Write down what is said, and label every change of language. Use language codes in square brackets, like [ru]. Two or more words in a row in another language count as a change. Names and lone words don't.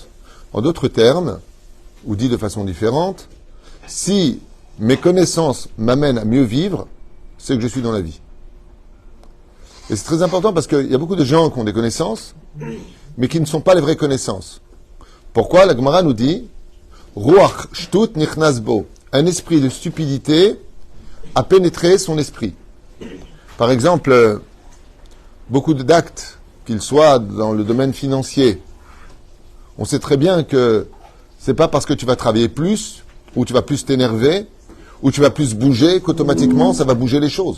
[fr] En d'autres termes, ou dit de façon différente, si mes connaissances m'amènent à mieux vivre, c'est que je suis dans la vie. Et c'est très important parce qu'il y a beaucoup de gens qui ont des connaissances, mais qui ne sont pas les vraies connaissances. Pourquoi? La Gemara nous dit [he] רוח שטות נכנס בו. [fr] Un esprit de stupidité a pénétré son esprit. Par exemple, beaucoup d'actes, qu'ils soient dans le domaine financier, on sait très bien que c'est pas parce que tu vas travailler plus, ou tu vas plus t'énerver, ou tu vas plus bouger, qu'automatiquement ça va bouger les choses.